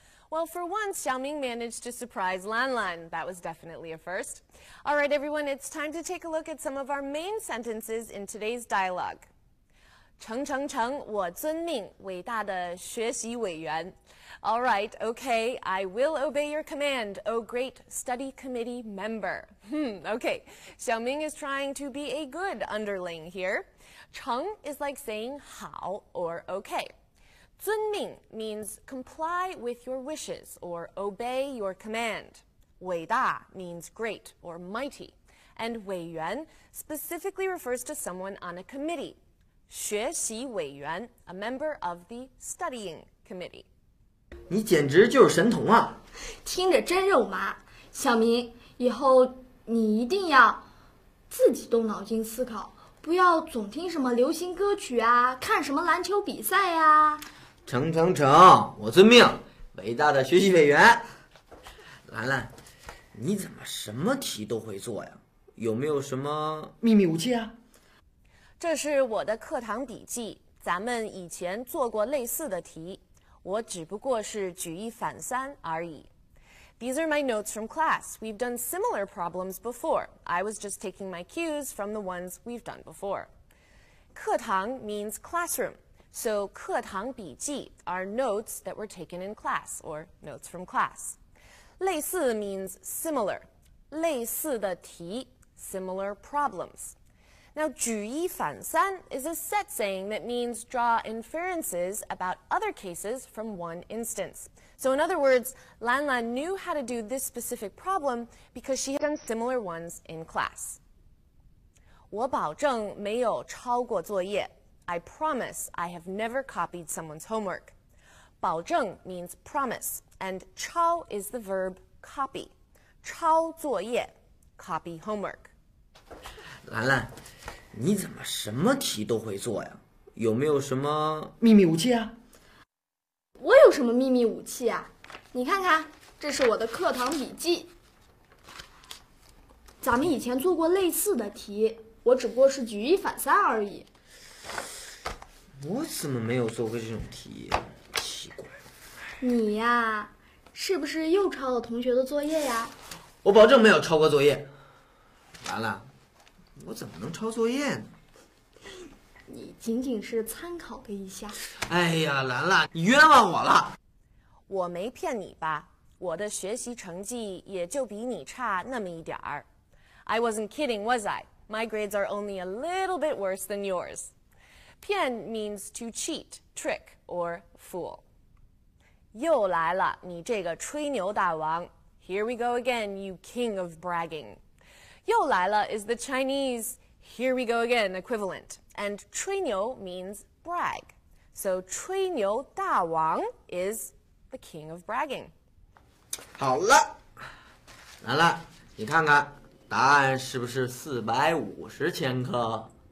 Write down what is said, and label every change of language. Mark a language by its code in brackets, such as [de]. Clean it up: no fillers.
[en] Well, for once, Xiaoming managed to surprise Lanlan. That was definitely a first. All right, everyone, it's time to take a look at some of our main sentences in today's dialogue. [zh] 成，我遵命，伟大的学习委员。 [en] All right, okay, I will obey your command, oh great study committee member. Okay, Xiaoming is trying to be a good underling here. 成 is like saying 好 or okay. 遵命 means comply with your wishes or obey your command. 伟大 means great or mighty. And 委员 specifically refers to someone on a committee. 学习委员 a member of the studying committee. [zh] 你简直就是神童啊！听着真肉麻。小明，以后你一定要自己动脑筋思考，不要总听什么流行歌曲啊，看什么篮球比赛呀。成，我遵命，伟大的学习委员。兰兰，你怎么什么题都会做呀？有没有什么秘密武器啊？这是我的课堂笔记，咱们以前做过类似的题，我只不过是举一反三而已。 [en] These are my notes from class. We've done similar problems before. I was just taking my cues from the ones we've done before. 课堂 means classroom, so 课堂笔记 are notes that were taken in class or notes from class. 类似 means similar, 类似的题 similar problems. Now, 举一反三 is a set saying that means draw inferences about other cases from one instance. So in other words, Lanlan knew how to do this specific problem because she had done similar ones in class. [zh] 我保证没有抄过作业. [en] I promise I have never copied someone's homework. 保证 means promise, and 抄 is the verb copy. 抄作业 copy homework. [zh] 兰兰，你怎么什么题都会做呀？有没有什么秘密武器啊？我有什么秘密武器啊？你看看，这是我的课堂笔记。咱们以前做过类似的题，我只不过是举一反三而已。我怎么没有做过这种题？奇怪。你呀，是不是又抄了同学的作业呀？我保证没有抄过作业。兰兰，我怎么能抄作业呢？你仅仅是参考了一下。哎呀，兰兰，你冤枉我了。我没骗你吧？我的学习成绩也就比你差那么一点儿。 [en] I wasn't kidding, was I? My grades are only a little bit worse than yours. 骗 means to cheat, trick, or fool. 又来了，你这个吹牛大王。 Here we go again, you king of bragging. 又来了 is the Chinese here we go again equivalent. And 吹牛 means brag. So 吹牛大王 is the king of bragging. [zh] 好了，兰兰，你看看答案是不是450千克？